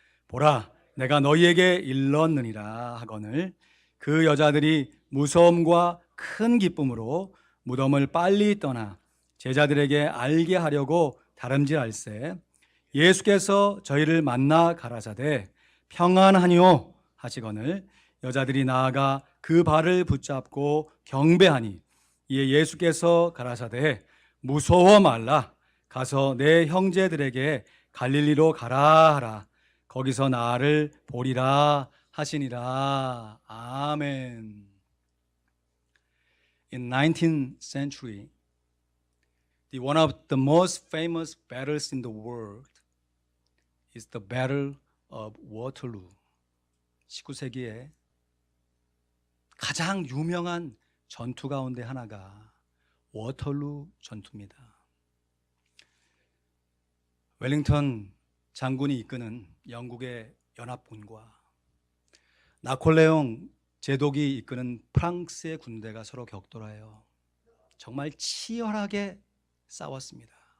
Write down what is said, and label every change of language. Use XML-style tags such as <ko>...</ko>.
<ko>보라, 내가 너희에게 일렀느니라 하거늘 그 여자들이 무서움과 큰 기쁨으로 무덤을 빨리 떠나 제자들에게 알게 하려고 다름질할세 예수께서 저희를 만나 가라사대 평안하니요 하시거늘 여자들이 나아가 그 발을 붙잡고 경배하니 이에 예수께서 가라사대 무서워 말라. 가서 내 형제들에게 갈릴리로 가라 하라. 거기서 나를 보리라 하시니라. 아멘.</ko> <en>In 19th century, one of the most famous battles in the world is the Battle of Waterloo.</en> <ko>19세기에 가장 유명한 전투 가운데 하나가 워털루 전투입니다. 웰링턴 장군이 이끄는 영국의 연합군과 나폴레옹 제독이 이끄는 프랑스의 군대가 서로 격돌하여 정말 치열하게 싸웠습니다.</ko>